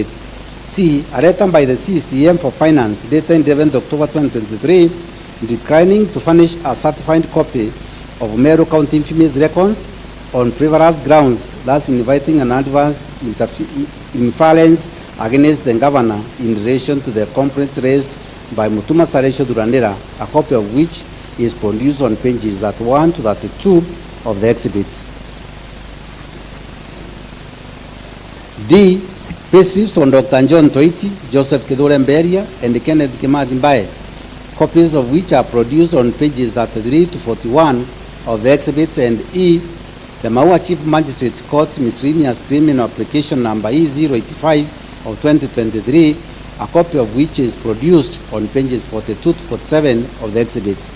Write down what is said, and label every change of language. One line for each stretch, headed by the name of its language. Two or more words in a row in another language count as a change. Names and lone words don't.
English: C, a letter by the CCM for Finance dated 11 October 2023, declining to furnish a certified copy of Meru County infamous records on frivolous grounds, thus inviting an adverse inference against the governor in relation to the complaints raised by Mutuma Saresho Durandera, a copy of which is produced on pages 31 to 32 of the exhibits. D, payslips on Dr. John Toiti, Joseph Kidure Mberia, and Kenneth Kimadi Mbae, copies of which are produced on pages 33 to 41 of the exhibits. And E, the Maua Chief Magistrate Court miscellaneous criminal application number E085 of 2023, a copy of which is produced on pages 42 to 47 of the exhibits.